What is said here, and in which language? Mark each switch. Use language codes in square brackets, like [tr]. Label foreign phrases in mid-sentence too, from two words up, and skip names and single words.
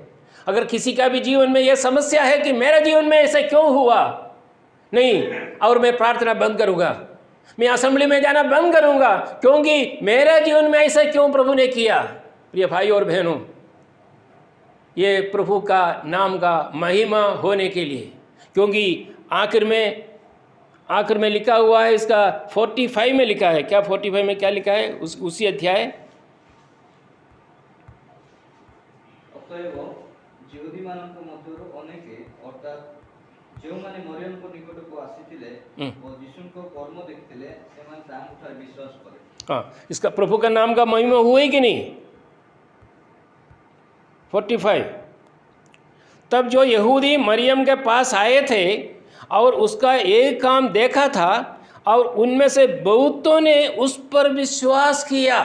[hi] अगर किसी का भी जीवन में ये समस्या है कि मेरे जीवन में ऐसा क्यों हुआ, नहीं, और मैं प्रार्थना बंद करूँगा, मैं असेंबली में जाना बंद करूँगा, क्योंकि मेरे जीवन में ऐसा क्यों प्रभु ने किया? प्रिय भाई और बहनों, ये प्रभु का नाम का महिमा होने के लिए, क्योंकि आखिर में लिखा हुआ है, इसका 45 में लिखा है। क्या 45 में क्या लिखा है? उसी अध्याय, [or] ଅତଏବ ଯହୂଦୀମାନଙ୍କ ମଧ୍ୟରୁ ଅନେକେ ଅର୍ଥାତ୍ ଯେଉଁମାନେ ମରିୟମଙ୍କ ନିକଟକୁ ଆସିଥିଲେ ଓ ଯୀଶୁଙ୍କ କର୍ମ ଦେଖିଥିଲେ, ସେମାନେ ତାହାଙ୍କଠାରେ ବିଶ୍ୱାସ କଲେ। [hi] हाँ, इसका प्रभु का नाम का महिमा हुआ ही कि नहीं? 45। तब जो यहूदी मरियम के पास आए थे और उसका एक काम देखा था, और उनमें से बहुतों ने उस पर विश्वास किया।